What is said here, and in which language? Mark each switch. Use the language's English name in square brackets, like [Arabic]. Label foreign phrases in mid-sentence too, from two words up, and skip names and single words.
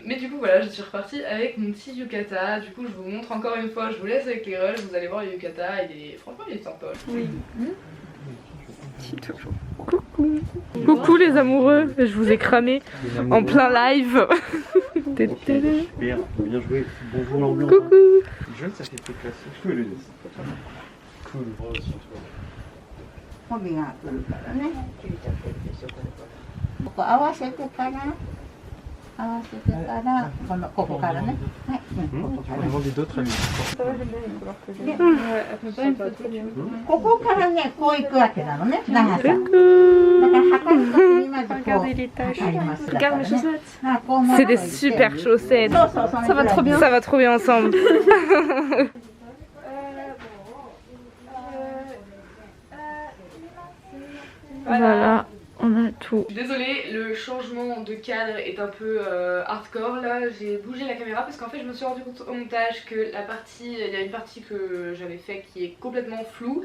[French] Mais du coup voilà, je suis repartie avec mon petit yukata. Du coup je vous montre encore une fois, je vous laisse avec les rushs, vous allez voir le yukata, franchement il est sympa. Oui. Coucou. Coucou les amoureux, je vous ai cramé en plein live. Super, bien joué. Bonjour l'ambiance. Coucou. Jeune, ça fait plus classique. Je peux le laisser. Cool. [Japanese] 帯が来るからね。切れちゃってるでしょこれ。ここ合わせてからここからね。はい。ここからね。ここからねこう行くわけなのね長さ。だから測るときにまずこう測ります。 [French] Regarde mes chaussettes. C'est des super chaussettes. [Japanese] そうそうその [French] Ça va trop bien. Ça va trop bien ensemble. Voilà, on a tout. Désolée, le changement de cadre est un peu hardcore là. J'ai bougé la caméra parce qu'en fait je me suis rendu compte au montage que il y a une partie que j'avais fait qui est complètement floue.